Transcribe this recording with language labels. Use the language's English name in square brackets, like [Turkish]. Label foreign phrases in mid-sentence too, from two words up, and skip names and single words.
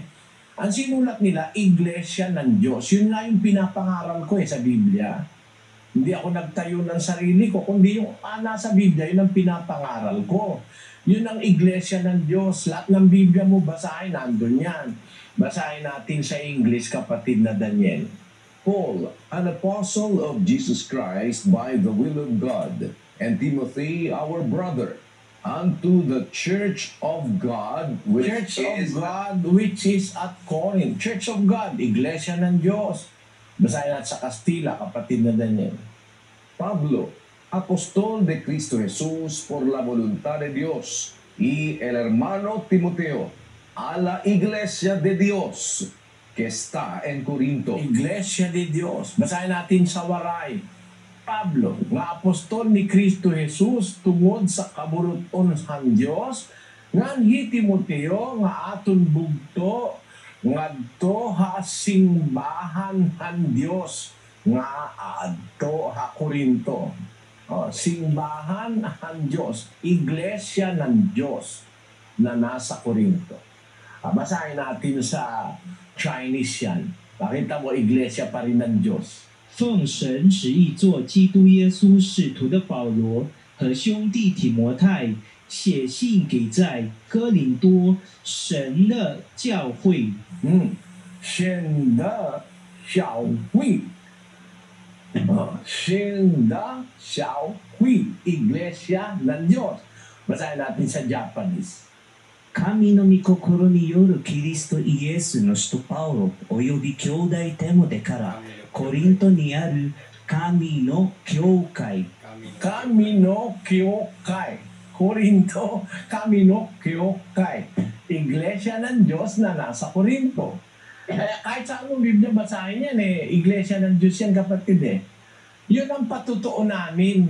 [Filipino] Ang sinulat nila, iglesia ng Diyos. Yun nga yung pinapangaral ko sa Biblia. Hindi ako nagtayo ng sarili ko, kundi yung nasa Biblia, yun ang pinapangaral ko. Yun ang iglesia ng Diyos. Lahat ng Biblia mo, basahin, nandun yan. Basahin natin sa English, kapatid na Daniel. [English] Paul, an apostle of Jesus Christ by the will of God, and Timothy, our brother, unto the church of God, which Church of is God which is at Corinth. Church of God, [Filipino] Iglesia ng Diyos. Basahin natin sa Kastila, kapatid na Daniel. [Spanish] Pablo, apostol de Cristo Jesús por la voluntad de Dios, y el hermano Timoteo, a la iglesia de Dios que está en Corinto. Iglesia de Dios. [Filipino] Basahin natin sa Waray. [Waray] Pablo, nga apostol ni Kristo Jesus tungod sa kaburuton sa Dios, nganhi Timoteo nga aton bugto ngadto ha simbahan han Dios nga adto ha Korinto. Simbahan han Dios, [Filipino] iglesia ng Dios na nasa Korinto. Basahin natin sa Chinese yan. Pakita mo, iglesia pa rin ng Diyos. [Chinese] 奉神旨意做基督耶稣使徒的保罗和兄弟提摩太写信给在哥林多神的教会，神的小会，神的小会, [Filipino] iglesia ng Diyos. Basahin natin sa Japanese. [Japanese] 神の御心によるキリストイエスの使徒パウロおよび兄弟テモテからコリントにある神の教会神の教会。コリント、神の教会. [Filipino] Iglesia ng Diyos na nasa Korinto. Kaya kahit sa anong Biblia basahin yan iglesia ng Diyos yan kapatid Yun ang patutuo namin.